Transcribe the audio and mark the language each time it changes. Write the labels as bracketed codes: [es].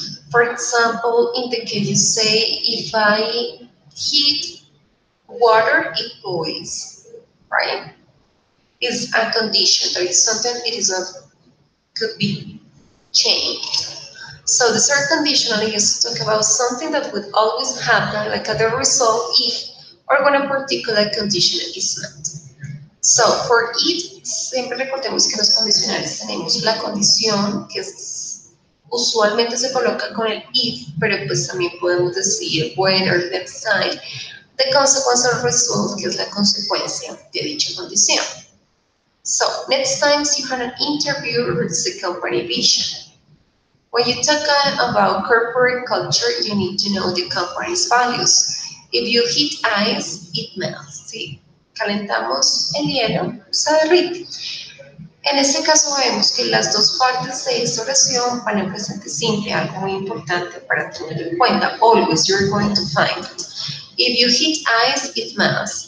[en] For example, in the case you say, if I heat water, it boils, right? It's a condition. There is something it is not could be changed. So the third conditional is to talk about something that would always happen, like the result if or when a particular condition is met. So for it, [es] siempre recordemos que los condicionales tenemos la condición, que es, usualmente se coloca con el if, pero pues también podemos decir [en] when or next time. The consequence or result, [es] que es la consecuencia de dicha condición. [en] So next time you have an interview with the company vision. When you talk about corporate culture, you need to know the company's values. If you heat ice, it melts. [es] Si calentamos el hielo, se derrite. En este caso vemos que las dos partes de esta oración van en presente simple, algo muy importante para tener en cuenta. [en] Always you're going to find it. If you heat ice, it melts.